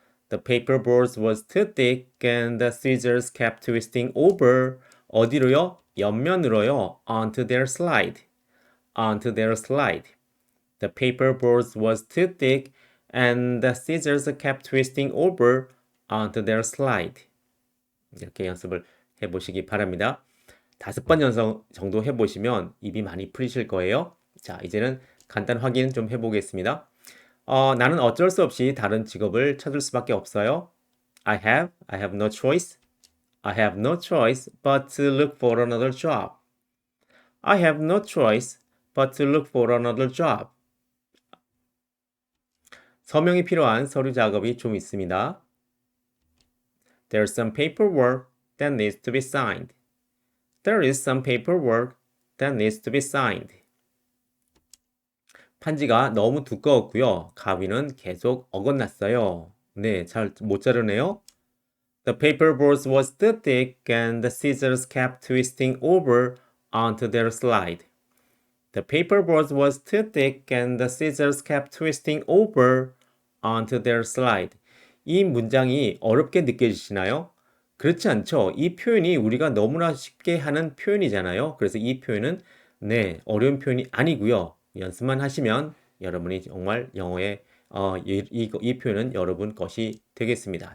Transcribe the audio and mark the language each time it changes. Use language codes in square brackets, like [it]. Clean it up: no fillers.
[en] The paperboard was too thick and the scissors kept twisting over. [ko] 어디로요? 옆면으로요. [en] Onto their slide. Onto their slide. The paperboard was too thick and the scissors kept twisting over onto their slide. [ko] 이렇게 연습을 해보시기 바랍니다. 5번 연습 정도 해보시면 입이 많이 풀리실 거예요. 자, 이제는 간단 확인 좀 해보겠습니다. 나는 어쩔 수 없이 다른 직업을 찾을 수밖에 없어요. [en] I have no choice. I have no choice but to look for another job. I have no choice but to look for another job. [ko] 서명이 필요한 서류 작업이 좀 있습니다. [en] There's some paperwork that needs to be signed. There is some paperwork that needs to be signed. [ko] 판지가 너무 두꺼웠고요. 가위는 계속 어긋났어요. 네, 잘 못 자르네요. [en] The paperboard was too thick and the scissors kept twisting over onto their slide. The paperboard was too thick and the scissors kept twisting over onto their slide. [ko] 이 문장이 어렵게 느껴지시나요? 그렇지 않죠? 이 표현이 우리가 너무나 쉽게 하는 표현이잖아요. 그래서 이 표현은 네, 어려운 표현이 아니고요. 연습만 하시면 여러분이 정말 영어의 이 표현은 여러분 것이 되겠습니다.